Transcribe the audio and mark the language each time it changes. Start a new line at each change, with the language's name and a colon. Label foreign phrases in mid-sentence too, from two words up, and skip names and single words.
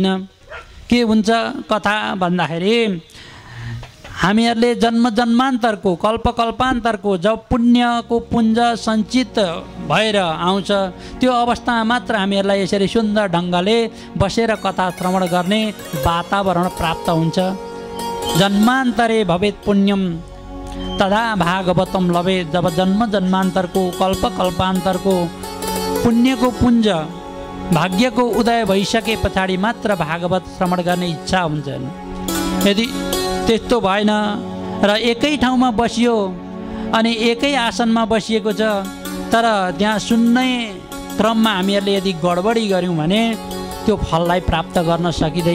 Nepali: के हुन्छ कथा भन्दाखेरि हामीहरूले जन्म जन्मान्तरको, कल्पकल्पान्तरको जब पुण्यको पुञ्ज सञ्चित भएर आउँछ त्यो अवस्थामा मात्र हामीहरूलाई यसरी सुन्दर ढङ्गले बसेर कथा श्रवण गर्ने वातावरण प्राप्त हुन्छ।
Sanskrit: जन्मान्तरे भवेत् पुण्यम तदा भागवतम लभेत्।
Nepali: जब जन्म जन्मान्तरको, कल्पकल्पान्तरको पुण्यको पुञ्ज भाग्यको उदय भइसके पछाडि मात्र भागवत श्रवण गर्ने इच्छा हुन्छ। यदि त्यस्तो भएन र एकै ठाउँमा बसियो अनि एकै आसनमा बसिएको छ तर त्यहाँ सुन्ने क्रममा हामीहरूले यदि गडबडी गऱ्यौँ भने त्यो फललाई प्राप्त गर्न सकिँदैन।